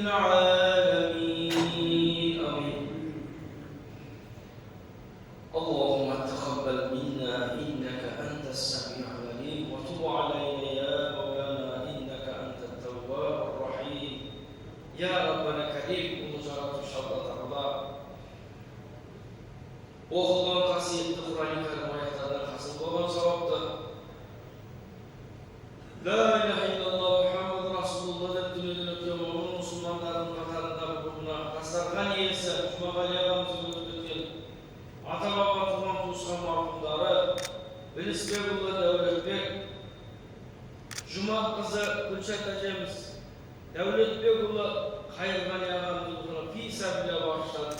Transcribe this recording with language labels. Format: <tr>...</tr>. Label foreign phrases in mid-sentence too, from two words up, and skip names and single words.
<ar>العالمين آمين اللهم تقبل منا إنك أنت السميع العليم وتب علينا يا مولانا إنك أنت التواب الرحيم يا ربنا كريم ومجرد شرط الله</ar> <kk>оқылған қасиетті Құран кәрім аяттардан хасыл болған сауапты</kk> <ar>لا إله إلا الله محمد رسول الله</ar> <kk>деп дүниеден өткен момын мұсылмандардың қатарында бүгінгі дастархан иесі Жұмағали ағамыз өтіп кеткен ата-баба туған туысқан марқұмдары Білісбекұлы Дәулетбек, Жұмақ қызы Гүлшат әжеміз, Дәулетбекұлы Қайырғали ағамыз</kk> <ar>في سبيل</ar> <kk>бағыштады.</kk>